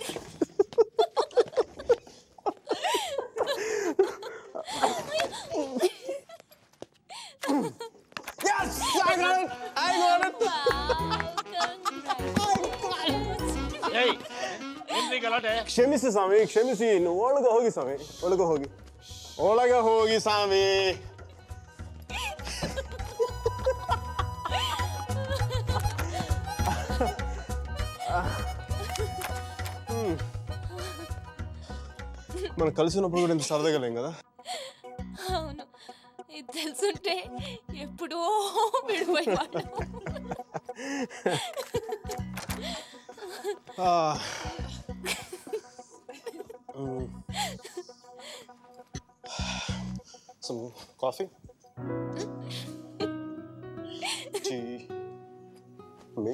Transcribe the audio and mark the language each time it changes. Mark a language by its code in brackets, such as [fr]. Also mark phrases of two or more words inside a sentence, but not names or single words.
[en] Yes, I got it. [kn] ಕ್ಷಮಿಸಿ ಸ್ವಾಮಿ ಕ್ಷಮಿಸಿ. ಇನ್ನು ಒಳಗೆ ಹೋಗಿ ಸ್ವಾಮಿ ಒಳಗೆ ಹೋಗಿ ಸ್ವಾಮಿ. [te] మనం కలిసినప్పుడు కూడా ఇంత సరదాగా లేం కదా. అవును ఇది తెలుసుంటే ఎప్పుడో విడిపోయేవాళ్ళం. [en] Some coffee? Tea? Me?